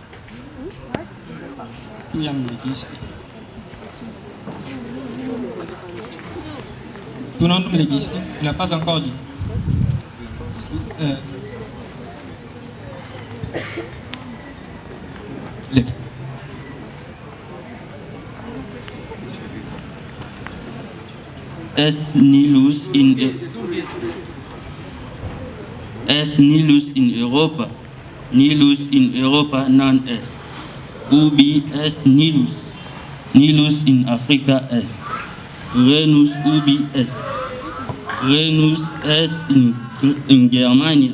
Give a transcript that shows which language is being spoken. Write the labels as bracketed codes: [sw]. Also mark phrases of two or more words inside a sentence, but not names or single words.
[fr] Tu y as une liste. Tout le monde me liste. Tu n'as pas encore lu. [la] Est nilus in Europa. Nilus in Europa non est. Ubi est Nilus in Africa est. Renus ubi est. Renus est in Germania.